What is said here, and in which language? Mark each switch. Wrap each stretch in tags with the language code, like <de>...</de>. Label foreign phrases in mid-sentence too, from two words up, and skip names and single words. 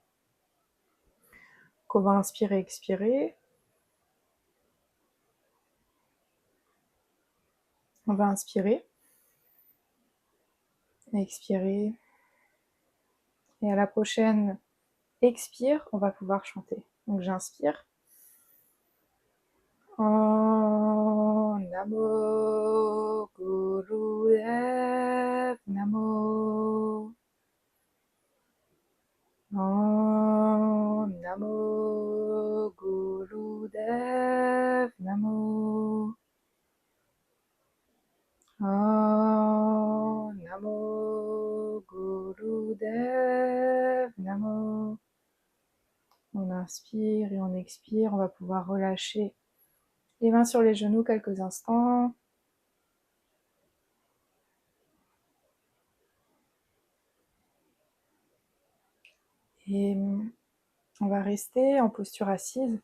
<fr>Qu'on va inspirer, expirer. On va inspirer, expirer. Et à la prochaine expire, on va pouvoir chanter. Donc j'inspire.</fr> <sa>ॐ नमो गुरुदेव नमो. ॐ नमो गुरुदेव नमो. ॐ नमो गुरुदेव नमो.</sa> <fr>On inspire et on expire. On va pouvoir relâcher les mains sur les genoux quelques instants. Et on va rester en posture assise.</fr>